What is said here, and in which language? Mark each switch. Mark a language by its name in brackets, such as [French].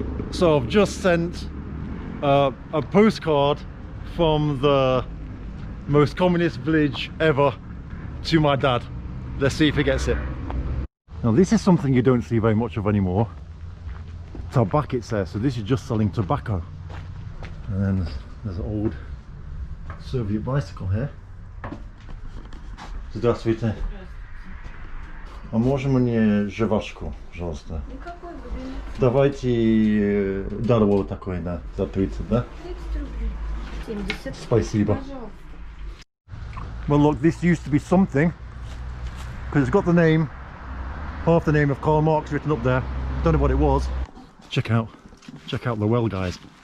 [English] So I've just sent a postcard from the most communist village ever to my dad. Let's see if he gets it. Now this is something you don't see very much of anymore. Tobacco, it says, so this is just selling tobacco. And then there's an old Soviet bicycle here. [Russian] Здравствуйте. А можно мне жвачку, пожалуйста? Какой вы? Давайте дарового такой, да, за 30, да? 30 рублей. 70. Спасибо. Пожалуйста. [English] Well look, this used to be something, because it's got the name, half the name of Karl Marx written up there. Don't know what it was. Check out the well, guys.